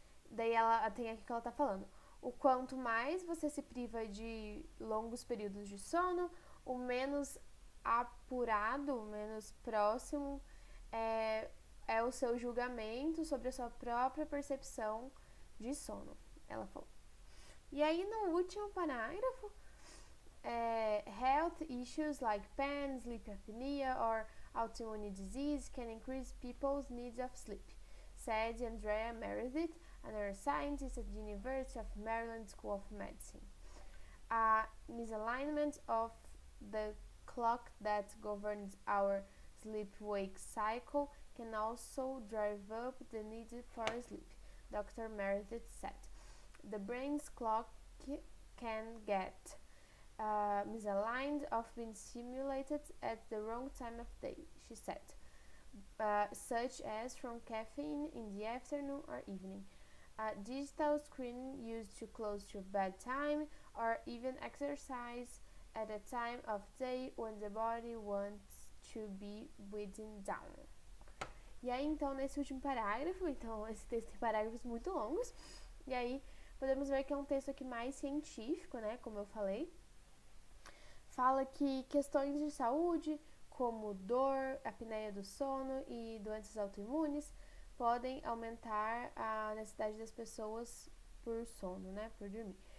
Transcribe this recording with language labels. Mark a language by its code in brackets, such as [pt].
[pt] Daí ela tem aqui que ela tá falando. O quanto mais você se priva de longos períodos de sono, o menos apurado, menos próximo é o seu julgamento sobre a sua própria percepção de sono, ela falou. [en] E aí no último parágrafo, health issues like pain, sleep apnea or autoimmune disease can increase people's needs of sleep, said Andrea Meredith, a neuroscientist at the University of Maryland School of Medicine. A misalignment of the clock that governs our sleep-wake cycle can also drive up the need for sleep, Dr. Meredith said. The brain's clock can get misaligned of being stimulated at the wrong time of day, she said, such as from caffeine in the afternoon or evening, a digital screen used too close to bedtime, or even exercise at a time of day when the body wants to be winding down. [pt] E aí, então, nesse último parágrafo, então, esse texto tem parágrafos muito longos, e aí podemos ver que é um texto aqui mais científico, né, como eu falei. Fala que questões de saúde, como dor, apneia do sono e doenças autoimunes, podem aumentar a necessidade das pessoas por sono, né, por dormir.